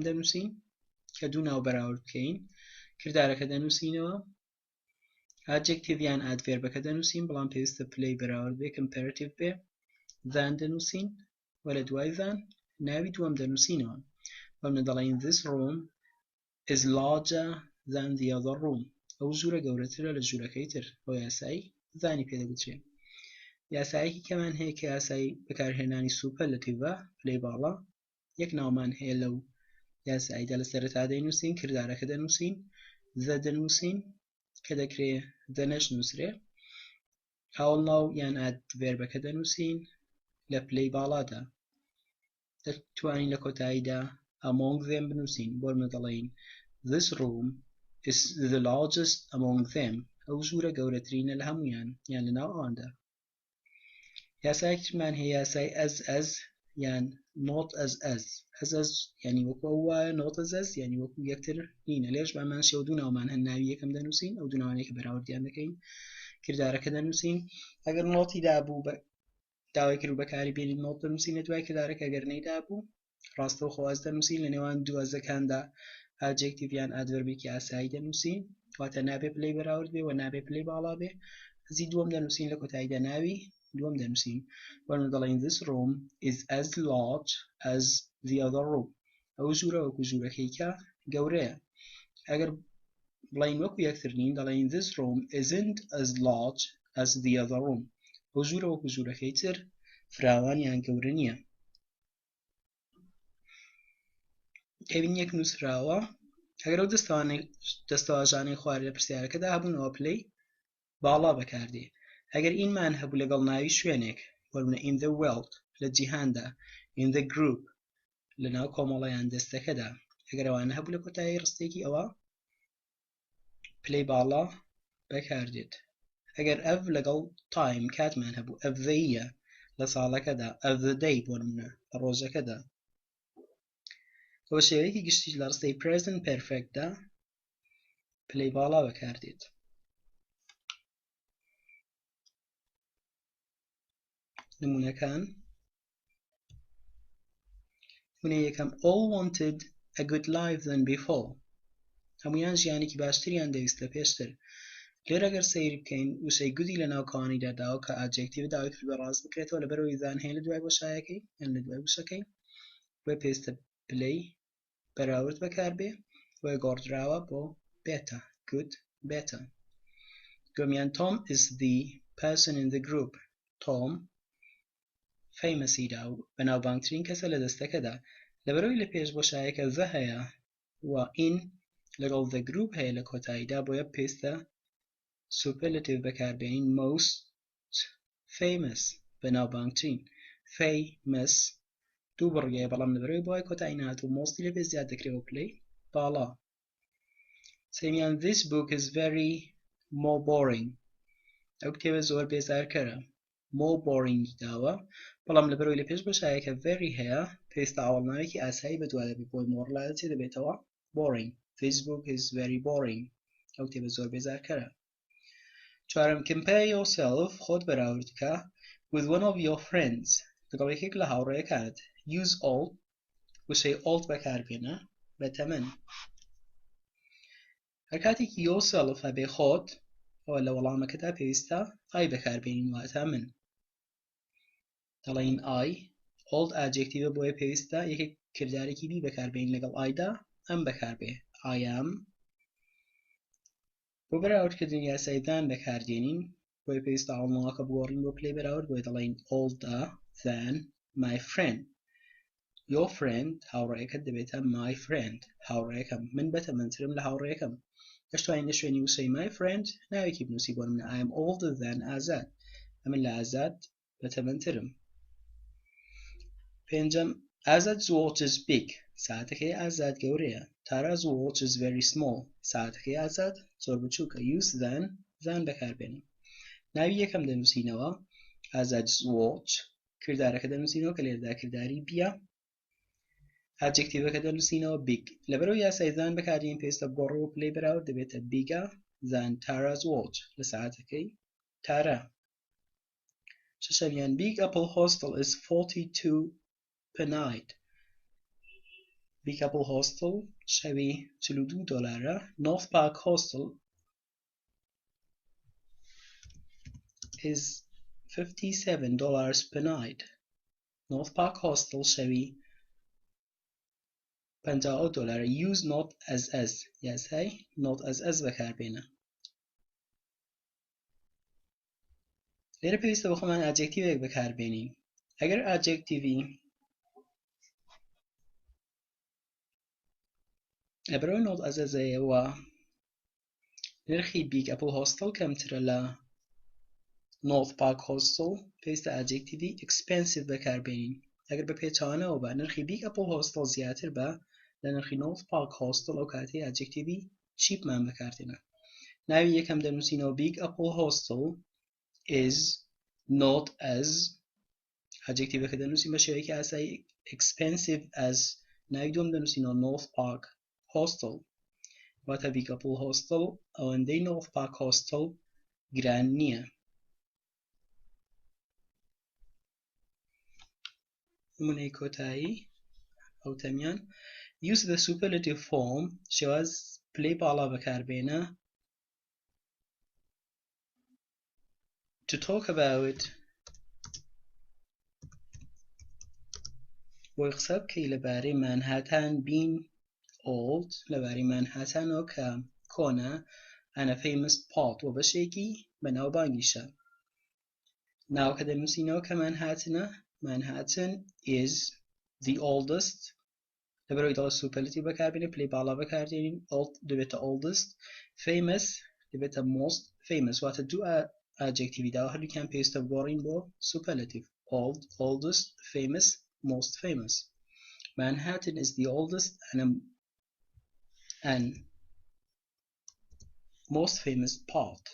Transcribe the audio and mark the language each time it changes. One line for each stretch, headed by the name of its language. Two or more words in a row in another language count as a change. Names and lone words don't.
Central Kurdish: دەنووسین کە دوو ناو بەراورد بکەین کردارەکە دەنووسینەوە adjective یان adverbەکە دەنووسین بەڵام پێویستە پلەی بەراورد بێ comparative بێ زان دەنووسین و لە دوای زان ناوی دووەم دەنووسینەوە بەڵام دەڵێن
English: this room is larger than the other room
Central Kurdish: ئەو ژوورە گەورەترە لە ژوورەکەی تر ئەو یاسای زانی پێدەگوترێ یاسایەکی کەمان هەیە کە یاسای بەکارهێنانی سوپەرلەتیڤە پلەی باڵا یەک ناومان هەیە لەو یاساییدا لە سەرەتا دەینووسین کردارەکە دەنووسین the دەنووسین کە دەکرێ the نەشنووسرێ هاوڵناو یان adverbەکە دەنووسین لە پلەی باڵادا دەتوانین لە کۆتاییدا
English: among them
Central Kurdish: بنووسین بۆ دەڵێن this
English: room is the largest among them
Central Kurdish: ئەو ژوورە گەورەترینە لە هەمویان یان لەناو ئەواندا یاسایەکترمان هەیە یاسای as یان
English: not as
Central Kurdish: یعنی وەکو ئەو وایە
English: not as
Central Kurdish: یعنی وەکو یەکتر نینە لێرش بامان شێ و دوو ناومان هەن ناوی یەکەم دەنووسین ئەو دوو ناوانەیە کە بەراوردیان دەکەین کردارەکە دەنووسین ئەگەر نۆتی دابوو داوای کرد بەکاری بێنین نۆت دەنووسین لە دوای کردارەکە ئەگەر نەیدابوو ڕاستەوخۆ ئەز دەنووسین لە نێوان دوو ئەزەکاندا adjective یان adverbێکی ئاسایی دەنووسین واتە نابێ پلەی بەراورد بێ و نابێ پلەی باڵا بێ ئەزی دووەم دەنووسین لە کۆتاییدا ناوی دووەم دەنووسین وەرمە دەڵێن
English: this room is as large as the other room
Central Kurdish: ئەو ژوورە وەکو ژوورەکەی کە گەورەیە ئەگەر بڵین وەکو یەکتر نین دەڵێن
English: this room isn't as large as the other room
Central Kurdish: ئەو ژوورە وەکو ژوورەکەی تر فراوان یان گەورە نییە ئەبین یەک نووسراوە ئەگەر ئەو دەستەواژانەی خوارد لە پرسیارەکەدا هەبوونەوە پلەی باڵا بەکاردێ ئەگەر ئینمان هەبوو لەگەڵ ناوی شوێنێک وەرمونە
English: in the world
Central Kurdish: لە جیهاندا
English: in the group
Central Kurdish: لە ناو کۆمەڵەیان دەستەکەدا ئەگەر ئەوانە هەبوو لە کۆتایی ڕستێکی ئەوە پلەی باڵا بەکاردێت ئەگەر ئەف لەگەڵ time کاتمان هەبوو ئەف دەیە لە ساڵەکەدا ئەف
English: the day
Central Kurdish: وەرمونە لە ڕۆژەکەدا ئەوە شێوەیەکی گشتیش لە ڕستەی present perfectدا پلەی باڵا بەکاردێت نمونەکان نمونە یەکەم
English: all wanted a good life than before
Central Kurdish: هەمویان ژیانێکی باشتریان دەویست لە پێشتر لێرە ئەگەر سەیری بکەین وشەی گودی لە ناو کەوانیدا داوە کە ئادجێکتیڤ داوای کرد بە ڕاست بکرێتەوە لەبەرەوەی زان هەیە لە دوای بۆشایەکەی یان لە دوای وشەکەی بۆ پێویستە پلەی بەراورد بەکاربێ بۆ گۆڕدراوە بۆ better
English: good better
Central Kurdish: دووەمیان
English: Tom is the person in the group
Central Kurdish: Tom فەیمەسیدا و بەناوبانگترین کەسە لە دەستەکەدا لەبەرەوەی لە پێش بۆشایەکە the هەیە و in لەگەڵ
English: the group
Central Kurdish: هەیە لە کۆتاییدا بۆیە پێویستە superlative بەکاربێنین
English: most famous
Central Kurdish: بەناوبانگترین famous دوو بڕگەیە بەڵام لەبەرەوەی بۆی کۆتایی نهاتوو مۆستی لە پێش زیاد دەکرێەوە پلەی باڵا سێمیان
English: this book is very more boring
Central Kurdish: ئەو کتێبە زۆر بێزارکەرە
English: more boring
Central Kurdish: داوە بەڵام لەبەرەوەی لە پێش بۆشایەکە very هەیە پێویستە ئاوەڵناوێکی ئاسایی بەدوای بێ بۆی more لایە چێ دەبێتەوە
English: boring this book is very boring
Central Kurdish: ئەو کتێبە زۆر بێزارکەرە چوارم
English: compare yourself
Central Kurdish: خۆت بەراورد بکە
English: with one of your friends
Central Kurdish: لەگەڵ یەکێک لە هاوڕێیەکانت
English: use old
Central Kurdish: وشەی old بەکاربێنە بە تەمەن هەر کاتێکی yourself هەبێ خۆت ئەوە لە وەڵامەکەدا پێویستە I بەکاربێنین واتە من دەڵێن
English: I old adjective
Central Kurdish: بۆیە پێویستە یەکێک کردارێکی بی بەکاربێنین لەگەڵ Iدا ئەم بەکاربێ
English: I am
Central Kurdish: بۆ بەراوردکردن یاسای than بەکاردێنین بۆیە پێویستە ئاڵماوەکە بگۆڕین بۆ پلەی بەراورد بۆیە دەڵێن
English: older than my friend your friend
Central Kurdish: هاوڕێیەکەت دەبێتە
English: my friend
Central Kurdish: هاوڕێیەکەم من بەتەمەنترم لە هاوڕێیەکەم دەشتوانین لە شوێنی وشەی
English: my friend
Central Kurdish: ناوێکی بنووسی بۆ من
English: I am older than
Central Kurdish: ئازاد ئەمن لە ئازاد بەتەمەنترم.
English: پێنجەم Azad's watch is big.
Central Kurdish: ساعتەکەی ئازاد گەورەیە.
English: Tara's watch is very small.
Central Kurdish: ساعتەکەی ئازاد زۆر بچووکە.
English: Use than
Central Kurdish: بەکاربێنم. ناوی یەکەم دەنووسینەوە
English: Azad's watch.
Central Kurdish: کردارەکە دەنووسینەوە کە لێرەدا کردداری بیە. ئادجێکتیڤەکە دەنووسینەوە big. لەبەرەوەی یاسای زان بەکارین پێویستە گۆڕی و پلەی بەراورد دەبێتە
English: bigger than Tara's watch
Central Kurdish: لە ساعتەکەی تارە.
English: شەشەمیان Big Apple Hostel is $42 per night.
Central Kurdish: Big Apple Hostel شەوی $42.
English: North Park Hostel is $57 per night.
Central Kurdish: North Park Hostel شەوی $50.
English: Use not as. یاسای not as بەکاربێنە.
Central Kurdish: لێرە پێویستە بە خۆمان ئادجێکتیڤێک بەکاربێنین. ئەگەر ئادجێکتیڤی لەبەرەوەی not as ئەیەوە نرخی Big Apple Hostel کەمترە لە North Park Hostel پێویستە ئادجێکتیڤی expensive بەکاربێنین. ئەگەر بە پێچەوانەوە بە نرخی Big Apple Hostel زیاتر بە لە نرخی North Park Hostel ئەو کاتەی ئادجێکتیڤی cheapمان بەکاردێنە. ناوی یەکەم دەنووسینەوە Big Apple Hostel
English: is not as.
Central Kurdish: ئادجێکتیڤەکە دەنووسین بە شێوەیەکی ئاسایی
English: expensive as.
Central Kurdish: ناوی دووەم دەنووسینەوە North Park Hostel. واتە Big Apple Hostel ئەوەندەی North Park Hostel گران نییە. نمونەی کۆتایی ئەوتەمیان
English: Use the superlative form.
Central Kurdish: شێواز پلەی باڵا بەکاربێنە
English: to talk about
Central Kurdish: بۆی قسە بکەی لەبارەی مانهاتان
English: being old
Central Kurdish: لەبارەی مانهاتانەوە کە کۆنە
English: and a famous part
Central Kurdish: و بەشێکی بەناوبانگیشە. ناوکە دەنووسینەوە کە مانهاتنە.
English: Manhattan is the oldest.
Central Kurdish: لەبەرەوەی دەڵێت superlative بەکاربێنێ پلەی باڵا بەکاردێنین دەبێتە oldest.
English: Famous دەبێتە most famous.
Central Kurdish: واتە دوو ئادجێکتیڤی داوە هەردووکیان پێویستە بگۆڕین بۆ superlative.
English: Old, oldest, famous, most famous. Manhattan is the oldest and most famous part.